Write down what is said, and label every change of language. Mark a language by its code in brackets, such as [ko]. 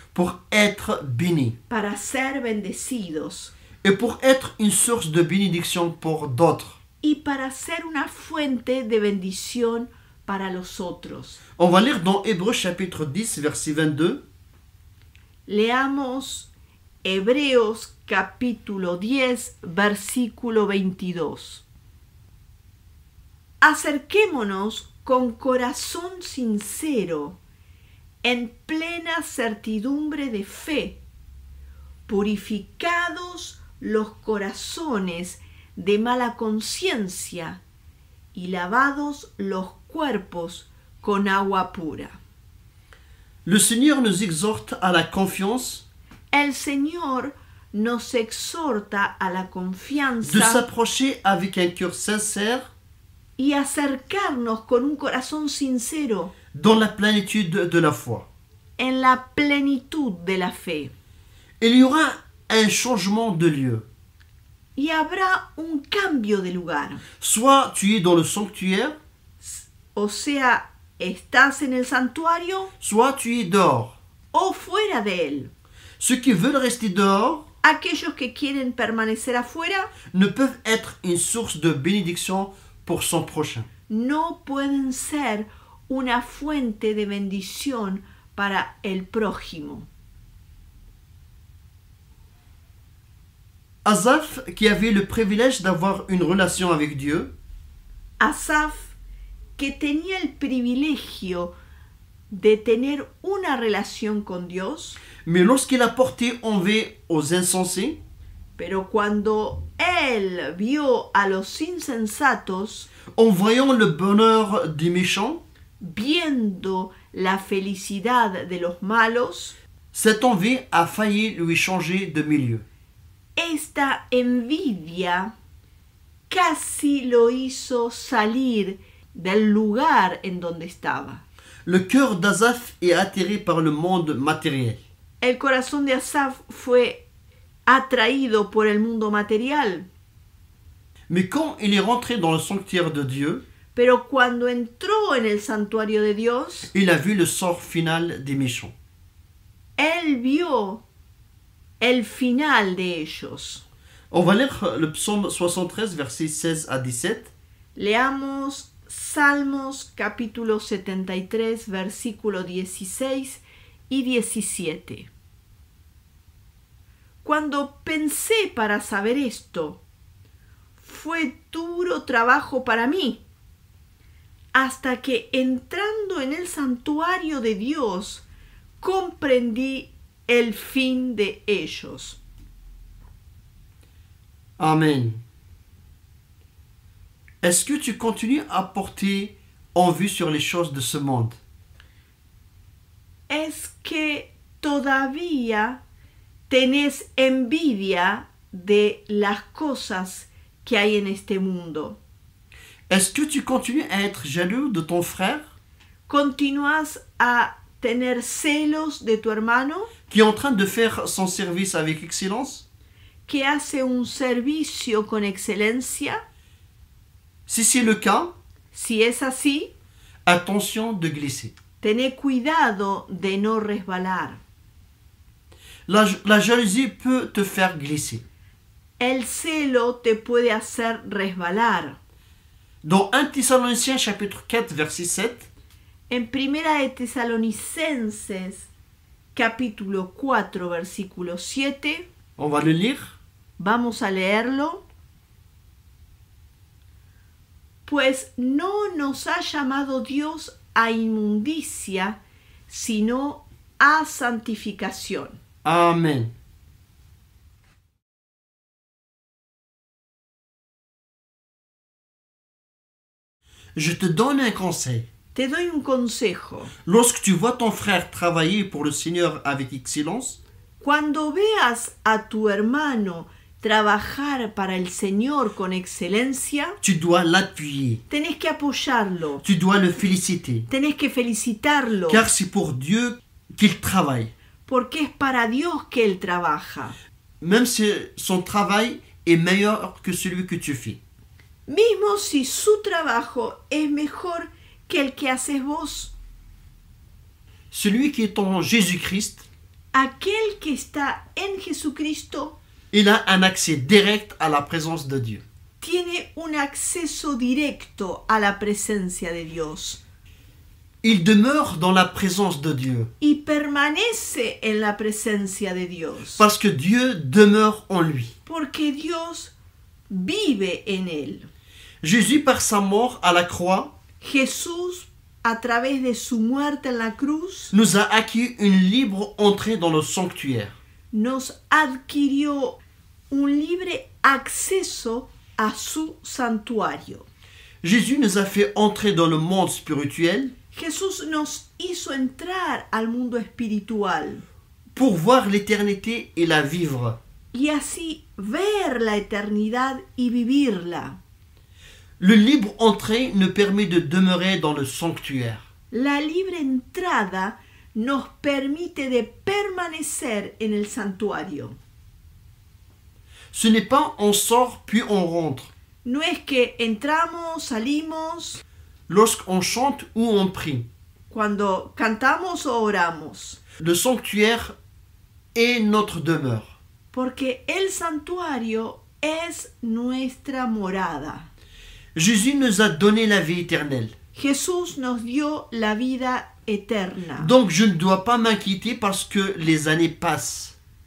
[fr] Pour être béni [es] para ser bendecidos [fr] et pour être une source de bénédiction pour d'autres. [es] y para ser una fuente de bendición para los otros. [fr] On va lire dans Hébreux chapitre 10, verset 22. [es] Leamos Hebreos capítulo 10, versículo 22. Acerquémonos con corazón sincero, en plena certidumbre de fe, purificados los corazones de mala conciencia y lavados los cuerpos con agua pura. [fr] Le Seigneur nous exhorte à la confiance, [es] El Señor nos exhorta a la de confianza [fr] s'approcher avec un cœur sincère [es] y acercarnos con un corazón sincero [fr] dans la plénitude de la foi. [es] en la plenitud de la fe. [fr] Il y aura un changement de lieu. [es] Y habrá un cambio de lugar. [fr] Soit tu es dans le sanctuaire, [es] O sea, estás en el santuario [fr] soit tu es dehors. [es] o fuera de él. [fr] Ceux qui veulent rester dehors [es] Aquellos que quieren permanecer afuera [fr] ne peuvent être une source de bénédiction pour son prochain. [es] no pueden ser una fuente de bendición para el prójimo. [fr] Asaph, qui avait le privilège d'avoir une relation avec Dieu, [es] Asaf, que tenía el privilegio de tener una relación con Dios, [fr] mais lorsqu'il a porté envie aux insensés, [es] pero cuando él vio a los insensatos, [fr] en voyant le bonheur des méchants, [es] viendo la felicidad de los malos, [fr] cette envie a failli lui changer de milieu. [es] esta envidia casi lo hizo salir del lugar en donde estaba. [fr] Le cœur d'Asaph est attiré par le monde matériel. [es] El corazón de Asaf fue atraído por el mundo material, [fr] Mais quand il est rentré dans le sanctuaire de Dieu, [es] pero cuando entró en el santuario de Dios, [fr] il a vu le sort final des méchants. [es] él vio el final de ellos. [fr] On va lire le psaume 73, versets 16 à 17. [es] Leamos Salmos capítulo 73, versículo 16 y 17. Cuando pensé para saber esto, fue duro trabajo para mí, hasta que entrando en el santuario de Dios, comprendí el fin de ellos. Amen. [fr] Est-ce que tu continues à porter en vue sur les choses de ce monde? [es] Es que todavía tenés envidia de las cosas que hay en este mundo. [fr] Est-ce que tu continues à être jaloux de ton frère [es] ¿Continúas a tener celos de tu hermano [fr] qui est en train de faire son service avec excellence? [es] que hace un servicio con excelencia? [fr] Si c'est le cas, [es] Si es así, [fr] attention de glisser. [es] tené cuidado de no resbalar. [fr] La jalousie peut te faire glisser. [es] El celo te puede hacer resbalar. [fr] Dans 1 Thessaloniciens chapitre 4 verset 7, [es] En Primera de Tesalonicenses, capítulo 4, versículo 7, on va le lire. vamos a leerlo. Pues no nos ha llamado Dios a inmundicia, sino a santificación. Amen. [fr] Je te donne un conseil. [es] Te doy un consejo. [fr] Lorsque tu vois ton frère travailler pour le Seigneur avec excellence, [es] Cuando veas a tu hermano trabajar para el Señor con excelencia, [fr] tu dois l'appuyer. [es] tenés que apoyarlo, [fr] Tu dois le féliciter. [es] tenés que felicitarlo, [fr] Car c'est pour Dieu qu'il travaille. [es] porque es para Dios que él trabaja. [fr] Même si son travail est meilleur que celui que tu fais. [es] Mismo si su trabajo es mejor que el que haces vos. [fr] Celui qui est en Jésus-Christ, [es] Aquel que está en Jesucristo [fr] il a un accès direct à la présence de Dieu. [es] tiene un acceso directo a la presencia de Dios. [fr] Il demeure dans la présence de Dieu. [es] y permanece en la presencia de Dios. [fr] Parce que Dieu demeure en lui. [es] Porque Dios vive en él. [fr] Jésus, par sa mort à la croix, [es] Jesús, a través de su muerte en la cruz, [fr] nous a acquis une libre entrée dans le sanctuaire. [es] nos adquirió un libre acceso a su santuario. [fr] Jésus nous a fait entrer dans le monde spirituel [es] Jesús nos hizo entrar al mundo espiritual [fr] pour voir l'éternité et la vivre. [es] y así ver la eternidad y vivirla. [fr] Le libre entrée nous permet de demeurer dans le sanctuaire. [es] La libre entrada nos permite de permanecer en el santuario. [fr] Ce n'est pas on sort puis on rentre. [es] No es que entramos, salimos, [fr] Lorsqu'on chante ou on prie. [es] cuando cantamos o oramos, [fr] Le sanctuaire est notre demeure. [es] porque el santuario es nuestra morada. [fr] Jésus nous a donné la vie éternelle. [es] Jesús nos dio la vida eterna. [fr] Donc je ne dois pas m'inquiéter parce que les années passent.